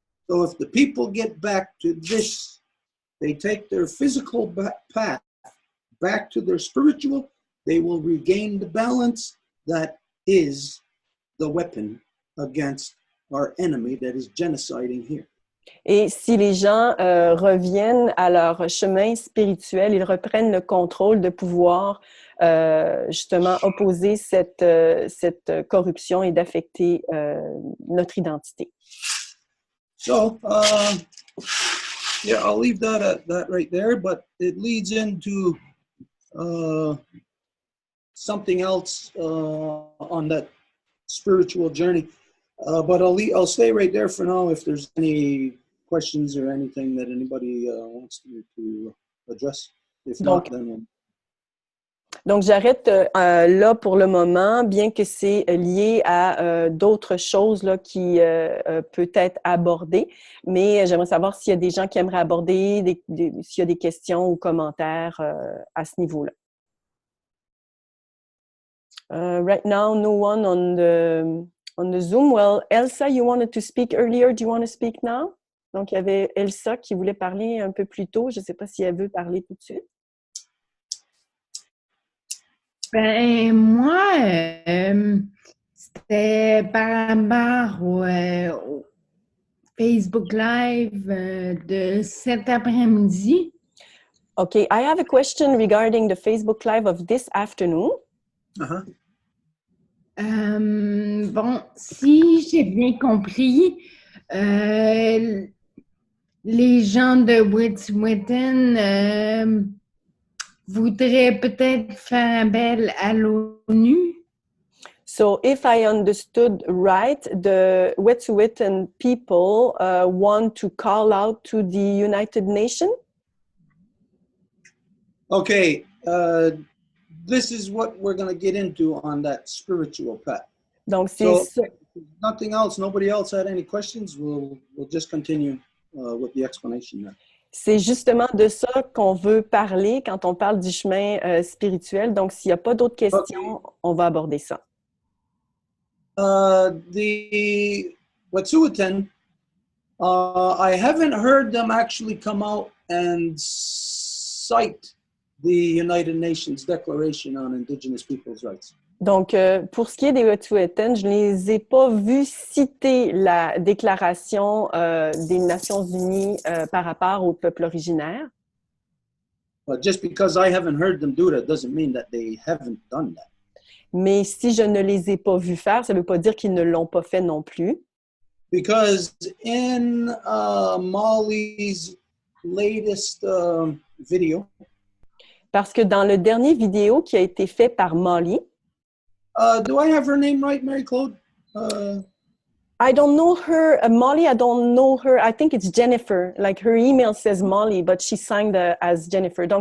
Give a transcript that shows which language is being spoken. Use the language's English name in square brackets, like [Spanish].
[English] So if the people get back to this, they take their physical path back to their spiritual, they will regain the balance that is the weapon against our enemy that is genociding here. [French] Et si les gens reviennent à leur chemin spirituel, ils reprennent le contrôle de pouvoir justement opposer cette corruption et d'affecter notre identité. [English] So, yeah, I'll leave that right there, but it leads into something else on that spiritual journey. But I'll stay right there for now if there's any questions or anything that anybody wants to address. If not, then [French] Donc, j'arrête là pour le moment, bien que c'est lié à d'autres choses là, qui peut être abordées. Mais j'aimerais savoir s'il y a des gens qui aimeraient aborder, s'il y a des questions ou commentaires à ce niveau-là. [English] Right now, no one on the Zoom. Well, Elsa, you wanted to speak earlier. Do you want to speak now? [French] Donc, il y avait Elsa qui voulait parler un peu plus tôt. Je ne sais pas si elle veut parler tout de suite. Ben, moi, c'était par rapport au Facebook Live de cet après-midi. [English] Okay, I have a question regarding the Facebook Live of this afternoon. uh-huh. [French] Bon, si j'ai bien compris, les gens de Wet'suwet'en voudraient peut-être faire appel à l'ONU. [English] So, if I understood right, the Wet'suwet'en people want to call out to the United Nations? Okay, this is what we're going to get into on that spiritual path. [French] Donc, c'est [English] So, nothing else, nobody else had any questions, we'll just continue with the explanation there. [French] C'est justement de ça qu'on veut parler quand on parle du chemin spirituel. Donc, s'il n'y a pas d'autres questions, on va aborder ça. [English] The Wet'suwet'en, I haven't heard them actually come out and cite the United Nations Declaration on Indigenous Peoples' Rights. [French] Donc, pour ce qui est des Wet'suwet'en, je ne les ai pas vus citer la déclaration des Nations Unies par rapport aux peuples originaires. [English] But just because I haven't heard them do that doesn't mean that they haven't done that. [French] Mais si je ne les ai pas vus faire, ça ne veut pas dire qu'ils ne l'ont pas fait non plus. [English] Because in Molly's latest video, [French] Parce que dans le dernier vidéo qui a été fait par Molly, [English] do I have her name right, Marie-Claude? I don't know her, Molly, I don't know her. I think it's Jennifer. Like her email says Molly, but she signed as Jennifer.